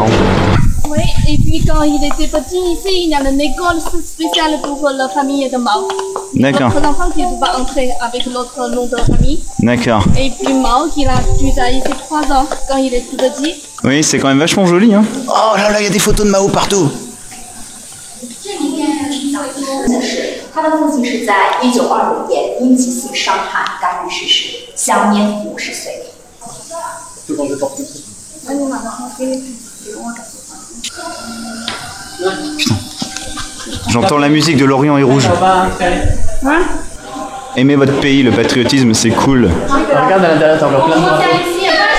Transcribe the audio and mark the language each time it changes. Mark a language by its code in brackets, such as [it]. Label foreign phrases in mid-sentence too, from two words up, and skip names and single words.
[fr] Oui, et puis quand il était petit ici, il y a une école spéciale pour la famille de Mao. D'accord. Notre enfant qui ne peut pas entrer avec l'autre nom de famille. D'accord. Et puis Mao qui a ici 3 ans quand il est tout petit. Oui, c'est quand même vachement joli, hein. Oh là là, il y a des photos de Mao partout. [zh] 他的父亲是在1925年因急性伤寒干预逝世，享年50岁。 [fr] Putain. J'entends la musique de l'Orient est rouge. Aimez votre pays, le patriotisme, c'est cool. Regarde à l'intérieur, t'as encore plein de drapeaux.